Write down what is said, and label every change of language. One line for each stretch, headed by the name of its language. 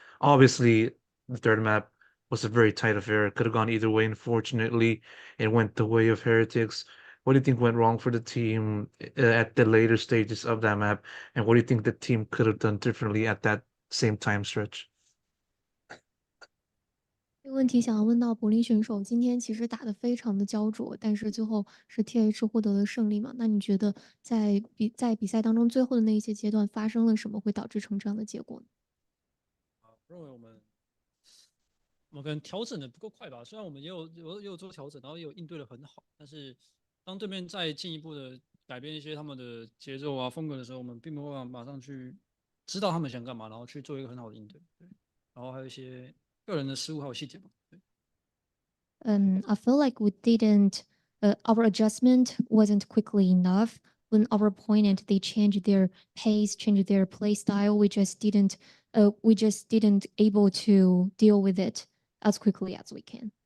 English: Obviously, the third map was a very tight affair. It could have gone either way. Unfortunately, it went the way of Heretics. What do you think went wrong for the team at the later stages of that map? And what do you think the team could have done differently at that same time stretch?
Chinese: 这个问题想要问到柏林选手，今天其实打得非常的焦灼，但是最后是 TH 获得了胜利嘛？那你觉得在比赛当中最后的那一些阶段发生了什么，会导致成这样的结果呢？我认为我们可能调整的不够快吧，虽然我们也有做调整，然后也有应对的很好，但是当对面再进一步的改变一些他们的节奏啊风格的时候，我们并没有办法马上去知道他们想干嘛，然后去做一个很好的应对。对，然后还有一些个人的失误还有细节吧。对。
English: I feel like we didn't, our adjustment wasn't quickly enough. When our opponent they changed their pace, changed their play style, we just didn't able to deal with it as quickly as we can.